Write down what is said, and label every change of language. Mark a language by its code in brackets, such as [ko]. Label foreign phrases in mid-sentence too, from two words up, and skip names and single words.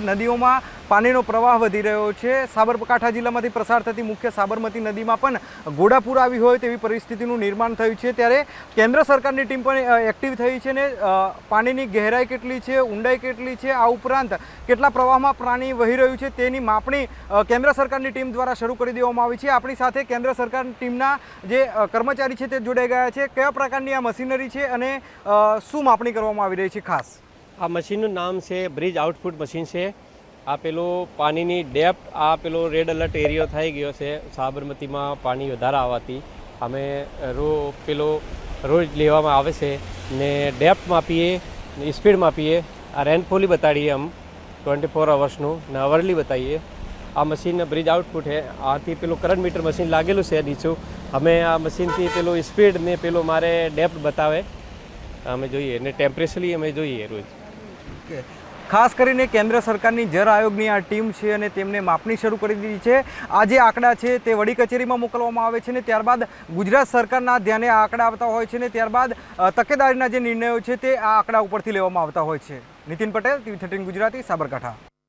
[gu] નદીઓમાં પાણીનો પ્રવાહ વધી રહ્યો છે। સાબરકાંઠા જિલ્લામાંથી પ્રસાર થતી મુખ્ય સાબરમતી નદીમાં પણ ઘોડાપૂર આવી હોય તેવી પરિસ્થિતિનું નિર્માણ થયું છે। ત્યારે કેન્દ્ર સરકારની ટીમ પણ એક્ટિવ થઈ છે ને પાણીની ગહેરાઈ કેટલી છે, ઊંડાઈ કેટલી છે, આ ઉપરાંત કેટલા પ્રવાહમાં પાણી વહી રહ્યું છે તેની માપણી કેન્દ્ર સરકારની ટીમ દ્વારા શરૂ કરી દેવામાં આવી છે। આપણી સાથે કેન્દ્ર સરકાર ટીમના જે કર્મચારી છે તે જોડાઈ ગયા છે। કયા પ્રકારની આ મશીનરી છે અને શું માપણી કરવામાં આવી રહી છે? खास आ मशीनનું નામ છે [en] bridge output machine [gu] છે। આ પેલો પાણીની ડેપ્થ આ પેલો [en] red alert [gu] એરિયો થઈ ગયો છે। સાબરમતીમાં પાણી વધારે આવવાથી અમે રોજ લેવામાં આવે છે ને ડેપ્થ માપીએ ને સ્પીડ માપીએ। આ રેનફોલ બતાડીએ हम 24 અવર્સનું ને અવરલી બતાવીએ। આ મશીન [en] bridge output [gu] है। આથી પેલો [en] current meter machine [gu] લાગેલું છે નીચું। અમે આ મશીનથી પેલો સ્પીડ ને પેલો મારે ડેપ્થ બતાવે અમે જોઈએ ને ટેમ્પરેચરલી અમે જોઈએ રોજ। ખાસ કરીને કેન્દ્ર સરકારની જળ આયોગની આ ટીમ છે અને તેમણે માપણી શરૂ કરી દીધી છે। આ જે આંકડા છે તે વડી કચેરીમાં મોકલવામાં આવે છે ને ત્યારબાદ ગુજરાત સરકારના ધ્યાને આ આંકડા આવતા હોય છે ને ત્યારબાદ તકેદારીના જે નિર્ણયો છે તે આ આંકડા ઉપરથી લેવામાં આવતા હોય છે। नितिन पटेल, TV13 गुजराती, साबरकांठा।